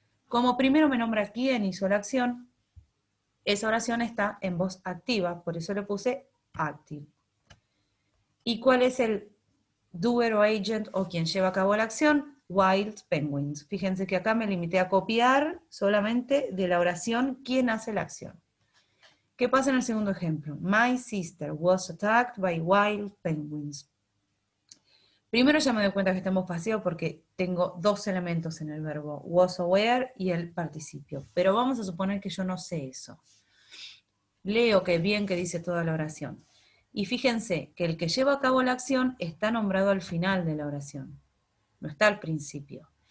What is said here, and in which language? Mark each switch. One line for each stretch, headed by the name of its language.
Spanish: Como primero me nombra quién hizo la acción, esa oración está en voz activa, por eso le puse active. ¿Y cuál es el doer o agent o quien lleva a cabo la acción?
English: wild penguins.
Spanish: Fíjense que acá me limité a copiar solamente de la oración quién hace la acción. ¿Qué pasa en el segundo ejemplo?
English: My sister was attacked by wild penguins.
Spanish: Primero ya me doy cuenta que está en voz pasiva porque tengo dos elementos en el verbo, was aware y el participio. Pero vamos a suponer que yo no sé eso. Leo que bien que dice toda la oración. Y fíjense que el que lleva a cabo la acción está nombrado al final de la oración, no está al principio.